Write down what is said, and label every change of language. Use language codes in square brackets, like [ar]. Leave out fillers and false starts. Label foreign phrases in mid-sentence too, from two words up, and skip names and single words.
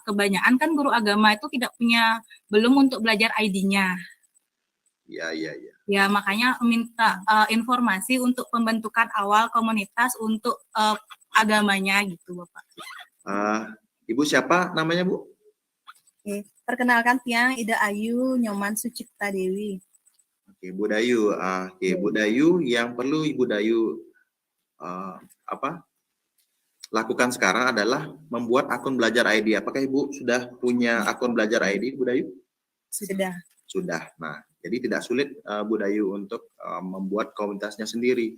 [id] Kebanyakan kan guru agama itu belum untuk belajar ID-nya. Iya. Ya, makanya minta informasi untuk pembentukan awal komunitas untuk agamanya gitu, Bapak. Ibu siapa namanya, Bu? Oke, perkenalkan Tiang Ida Ayu Nyoman Sucipta Dewi. Oke, Bu Dayu. Bu Dayu, yang perlu Ibu Dayu lakukan sekarang adalah membuat akun belajar ID. Apakah Ibu sudah punya akun belajar ID, Bu Dayu? Sudah. Nah, jadi tidak sulit Bu Dayu untuk membuat komunitasnya sendiri.